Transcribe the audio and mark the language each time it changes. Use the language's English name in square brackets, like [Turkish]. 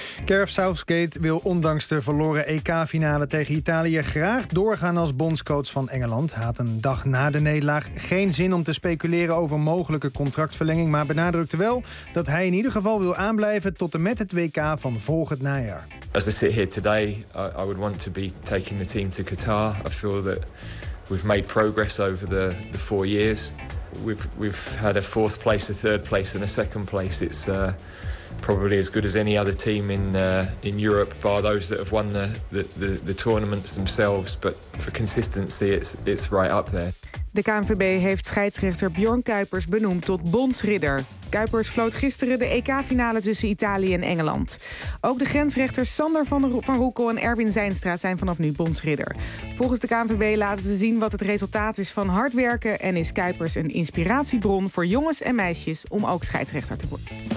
[Dutch] Gareth Southgate wil ondanks de verloren EK-finale tegen Italië graag doorgaan als bondscoach van Engeland. Hij had een dag na de nederlaag geen zin om te speculeren over mogelijke contractverlenging, maar benadrukte wel dat hij in ieder geval wil aanblijven tot en met het WK van volgend najaar. [English] As I sit here today, I would want to be taking the team to Qatar. I feel that we've made progress over the 4 years. We've had a fourth place, a third place and a second place. It's probably as good as any other team in Europe, bar those that have won the tournaments themselves. But for consistency, it's right up there. [Dutch] De KNVB heeft scheidsrechter Bjorn Kuipers benoemd tot bondsridder. Kuipers floot gisteren de EK-finale tussen Italië en Engeland. Ook de grensrechters Sander van Roekel en Erwin Zijnstra zijn vanaf nu bondsridder. Volgens de KNVB laten ze zien wat het resultaat is van hard werken en is Kuipers een inspiratiebron voor jongens en meisjes om ook scheidsrechter te worden.